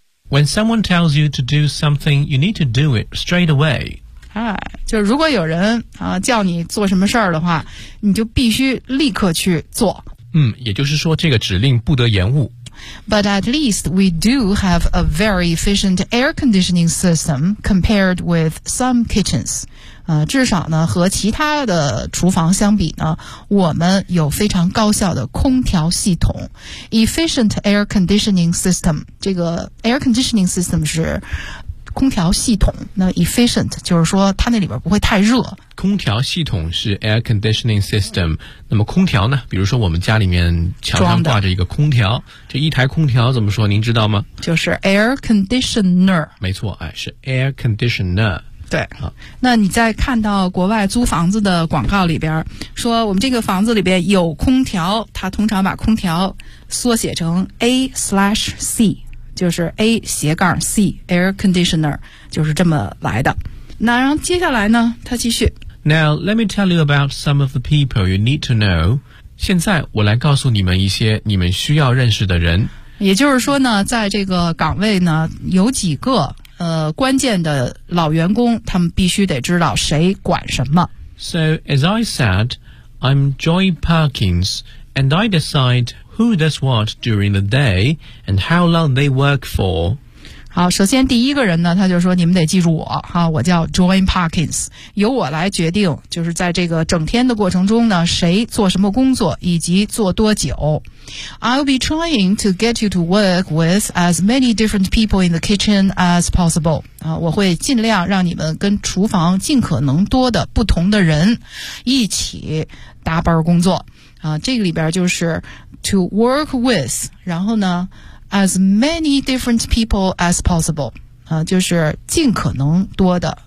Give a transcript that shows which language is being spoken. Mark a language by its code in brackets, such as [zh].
[en] When someone tells you to do something, you need to do it straight away. [zh] 哎，就如果有人啊叫你做什么事儿的话，你就必须立刻去做。嗯，也就是说这个指令不得延误。 [en] But at least we do have a very efficient air conditioning system compared with some kitchens. [zh] 至少呢和其他的厨房相比呢，我们有非常高效的空调系统。 Efficient air conditioning system， 这个 air conditioning system 是空调系统，那 efficient 就是说它那里边不会太热。空调系统是 air conditioning system， 那么空调呢，比如说我们家里面墙上挂着一个空调，这一台空调怎么说您知道吗？就是 air conditioner。没错，哎，是 air conditioner。对，那你在看到国外租房子的广告里边说我们这个房子里边有空调，它通常把空调缩写成 A/C，就是 A 斜杠 C air conditioner， 就是这么来的。那然后接下来呢，他继续。 [en] Now let me tell you about some of the people you need to know。 [zh] 现在我来告诉你们一些你们需要认识的人。也就是说呢，在这个岗位呢有几个关键的老员工，他们必须得知道谁管什么。 [en] So as I said, I'm Joy Perkins and I decideWho does what during the day and how long they work for? [zh] 好，首先第一个人呢，他就说你们得记住我哈，我叫 Joy Perkins， 由我来决定，就是在这个整天的过程中呢，谁做什么工作以及做多久。 [en] I'll be trying to get you to work with as many different people in the kitchen as possible. [zh] 我会尽量让你们跟厨房尽可能多的不同的人一起搭班工作。这个里边就是 [en] to work with， [zh] 然后呢 [en] as many different people as possible， [zh] 就是尽可能多的。